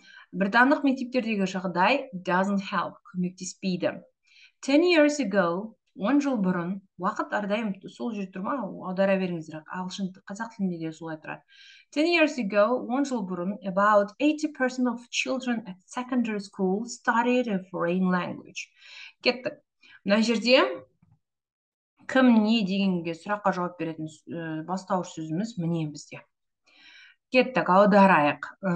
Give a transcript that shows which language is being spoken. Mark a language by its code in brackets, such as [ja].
[kk] Британдық мектептердегі жағдай [en] doesn't help, [kk] көмектеспейді. [en] 10 years ago, [kk] 10 жыл бұрын, уақыт әрдайым сол жерде тұр ма, аудара беріңіздер, ағылшын қазақ тілінде де солай тұрады. [en] 10 years ago, [kk] 10 жыл бұрын, [en] about 80% of children at secondary school studied a foreign language. [kk] Кеттік. Мына жерде кім не дегенге сұраққа жауап беретін бастауыш сөзіміз міне бізде. Кеттік, аударайық.